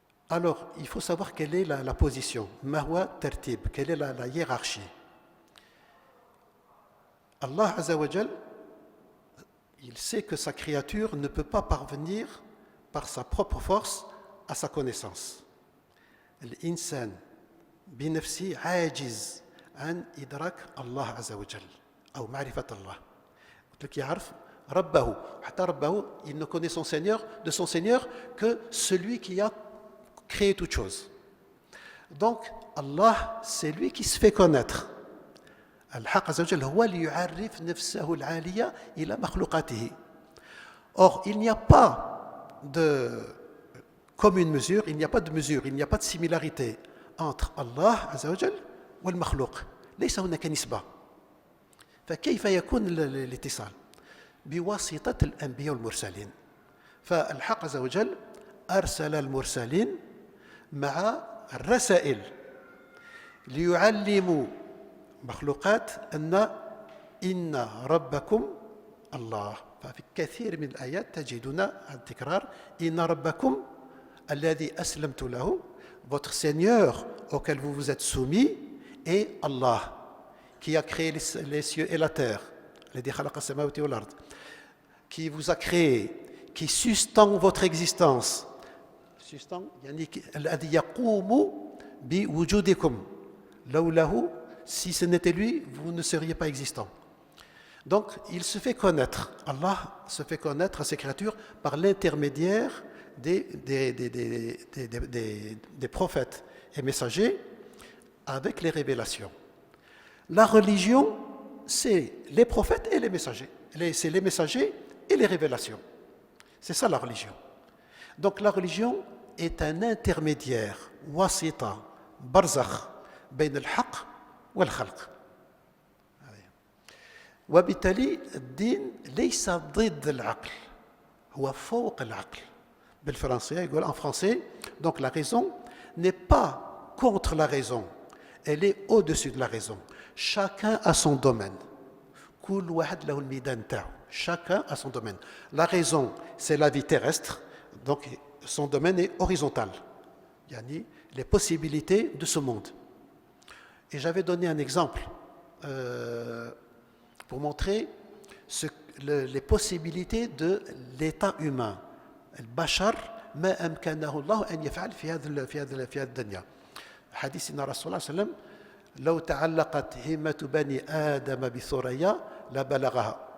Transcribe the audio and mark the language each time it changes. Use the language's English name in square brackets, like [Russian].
[French] Alors, il faut savoir quelle est la position, [Arabic] ma huwa tartib, [French] quelle est la hiérarchie. Allah Azza wa Jal, il sait que sa créature ne peut pas parvenir par sa propre force à sa connaissance. [Arabic] L'insan binafsi ajiz عن إدراك الله عز وجل أو معرفة الله. [French] qui [Arabic] يعرف ربه حتى ربه [French] il ne connaît son Seigneur de son Seigneur que celui qui a créé toute chose. Donc Allah c'est lui qui se fait connaître. [Arabic] الحق عز وجل هو اللي يعرف نفسه العالية إلى مخلوقاته. [French] Or il n'y a pas de commune mesure, il n'y a pas de mesure, il n'y a pas de similarité entre Allah [Arabic] عز وجل والمخلوق. ليس هناك نسبة. فكيف يكون الاتصال؟ بواسطة الأنبياء والمرسلين. فالحق عز وجل أرسل المرسلين مع الرسائل ليعلموا مخلوقات إن ربكم الله. ففي كثير من الآيات تجدون التكرار إن ربكم الذي أسلمت له, [French] votre Seigneur auquel vous vous êtes soumis est Allah qui a créé les cieux et la terre, [Arabic] الذي خلق السماوات والأرض, [French] qui vous a créé, qui sustend votre existence, sustend [Arabic] يعني الذي يقوم بوجودكم لوله, [French] si ce n'était lui, vous ne seriez pas existant. Donc, il se fait connaître, Allah se fait connaître à ses créatures par l'intermédiaire des prophètes et messagers avec les révélations. La religion, c'est les prophètes et les messagers. C'est les messagers et les révélations. C'est ça la religion. Donc la religion est un intermédiaire, wasita, barzakh, [Arabic] بين الحق والخلق. وبالتالي الدين ليس ضد العقل, هو فوق العقل. بالفرنسية يقول [French] en français, donc la raison n'est pas contre la raison, elle est au-dessus de la raison. Chacun a son domaine. [Arabic] كل واحد له الميدان تاعو. [French] Chacun a son domaine. La raison, c'est la vie terrestre, donc son domaine est horizontal. Yani les possibilités de ce monde. Et j'avais donné un exemple pour montrer les possibilités de l'état humain. [Arabic] البشر ما أمكنه الله أن يفعل في هذه الدنيا. حديث إن رسول الله صلى الله عليه وسلم لو تعلقت همة بني آدم بثريا لبلغها.